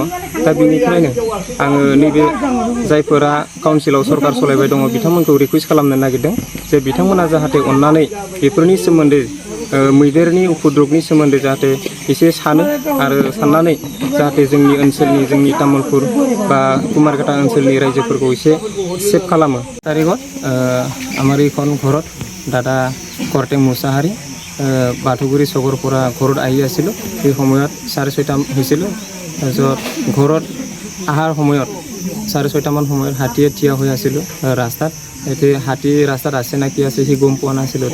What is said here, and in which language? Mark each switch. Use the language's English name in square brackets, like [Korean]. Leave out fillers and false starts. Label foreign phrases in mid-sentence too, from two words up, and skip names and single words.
[Bodo] दा बेनिफ्रायनो आङो नैबे जायफोरा काउन्सिलाव सरकार सलायबाय दङ बिथांमोनखौ रिकुवेस्ट खालामनो नागिरदों जे बिथांमोना जाहाथे अननानै बेफोरनि सोमोन्दै मैदेरनि उपद्रबनि सोमोन्दै जाहाथे एसे सानो आरो साननानै जाहाथे जोंनि ओनसोलनि जोंनि तामुलपुर बा कुमारिघाटा ओनसोलनि रायजोफोरखौ एसे सेफ खालामो। [Assamese] तारिखत আমাৰ এইখন ঘৰত দাদা করটেং মোছাহাৰী বাথৌগুৰি চকৰ পৰা ঘৰত আহি আছিলোঁ। সেই সময়ত 6:30 হৈছিল। তাৰপিছত ঘৰত অহাৰ সময়ত 6:30 মান সময়ত হাতীয়ে থিয় হৈ আছিলোঁ ৰাস্তাত। এতিয়া হাতী ৰাস্তাত আছে না কি আছে সি গম পোৱা নাছিলোঁ।